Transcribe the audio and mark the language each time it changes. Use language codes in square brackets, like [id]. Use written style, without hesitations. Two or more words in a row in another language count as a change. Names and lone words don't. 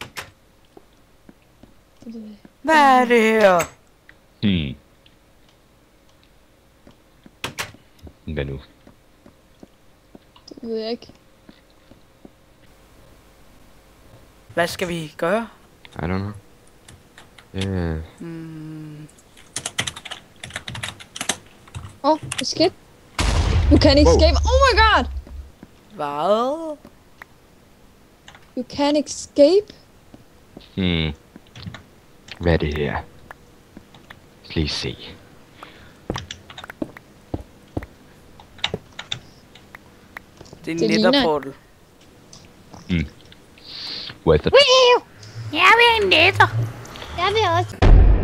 [da] Hvad er det her? Hvad nu? Det ved jeg ikke. Hvad skal vi gøre? [en] I don't know. Escape. You can escape. Oh my god! [da] Hvad? [en] You can escape. [da] Hvad er det her? Lad lige se. Det er en Det ligner- netterportal. [en] What the... [da] Jeg vil en netter. Jeg vil også.